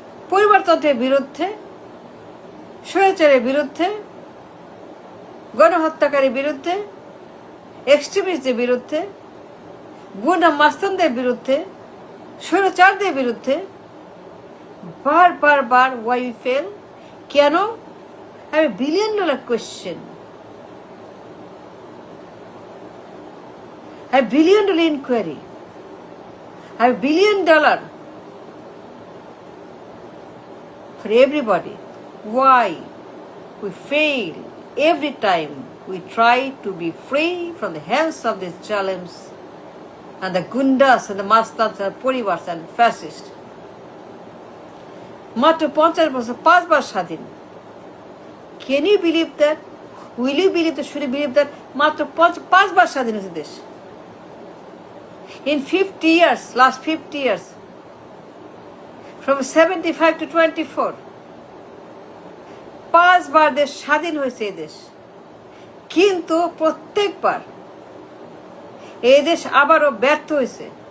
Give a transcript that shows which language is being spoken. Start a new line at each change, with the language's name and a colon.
Bangla: পরিবারতন্ত্রের বিরুদ্ধে, স্বৈরাচারের বিরুদ্ধে, গণহত্যাকারীর বিরুদ্ধে, এক্সট্রিমিস্টদের বিরুদ্ধে, গুন্ডা মাস্তানদের বিরুদ্ধে, স্বৈরাচারদের বিরুদ্ধে বার
English: Why we fail?
Bangla: কেন?
English: $1 billion
Bangla: question,
English: $1 billion inquiry, $1 billion for everybody. Why we fail every time we try to be free from the hands of these Jalems and the Gundas and the Mastans and Poribars and fascists.
Bangla: মাত্র 50 বছর 5বার স্বাধীন।
English: Can you believe that? Will you believe that? Should you believe that?
Bangla: মাত্র 5বার স্বাধীন হয়েছে দেশ।
English: In 50 years, last 50 years, from 75 to 24,
Bangla: 5বার দেশ স্বাধীন হয়েছে এই দেশ। কিন্তু প্রত্যেকবার এই দেশ আবারও ব্যর্থ হয়েছে।